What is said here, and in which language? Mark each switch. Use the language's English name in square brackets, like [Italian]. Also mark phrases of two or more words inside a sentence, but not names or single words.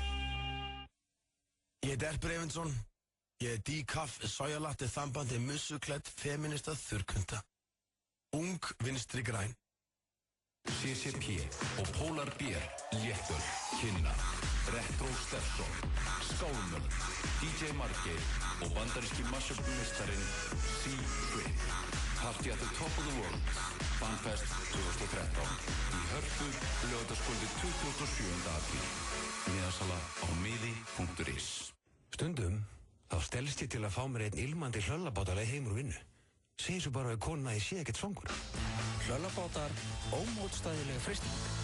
[Icelandic] Ég er Derpur Eyvindsson. Ég er decaf, sojalatte, þambandi, mussuklett, feminista, þurrkunda. Ung, vinstri græn. CCP og Polar Beer, Léttöl, Kynna, Retro Stefson, Skálmöld, DJ Margeir og bandaríski mashup-mistarinn C-Trip. Party at the Top of the World, Fanfest 2013 í Hörpu, laugardagskvöldið 27. apríl. Miðasala á miði.is. Stundum þá stelst ég til að fá mér einn ilmandi hlöllabátaleg heim úr vinnu. Segir svo bara að konuna ég sé ekkert svangur. Hlöllabátar, ómótstæðilega freisting.